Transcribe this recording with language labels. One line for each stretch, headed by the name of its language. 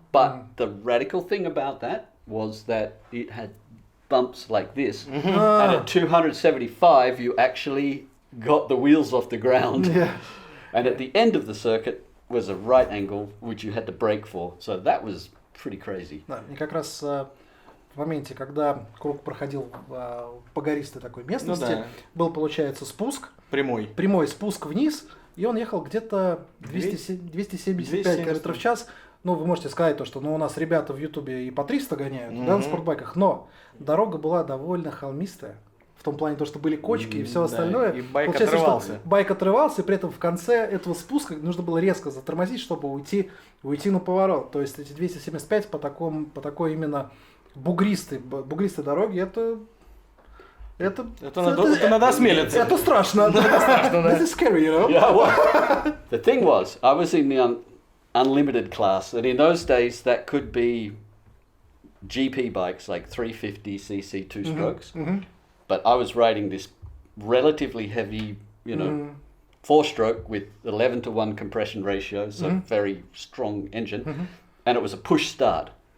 English: But the radical thing about that was that it had bumps like this, and at 275 you actually got the wheels off the ground, and at the end of the circuit was a right angle which you had to brake for, so that was pretty crazy.
Russian: Да, и как раз в моменте, когда круг проходил по гористой такой местности, был, получается, спуск, прямой спуск вниз, и он ехал где-то 275 км в час. Ну, вы можете сказать то, что у нас ребята в Ютубе и по 300 гоняют, на спортбайках, но дорога была довольно холмистая. в том плане, то, что были кочки и все остальное. И байк Получается, отрывался. что байк отрывался, и при этом в конце этого спуска нужно было резко затормозить, чтобы уйти на поворот. То есть эти 275 по такой именно бугристой дороге, это надо осмелиться. Это страшно.
English: This is scary, you know? Yeah, well, the thing was, I was in the unlimited class, and in those days that could be GP bikes like 350cc two strokes, but I was riding this relatively heavy, four stroke with 11:1 compression ratio, so very strong engine, and it was a push start.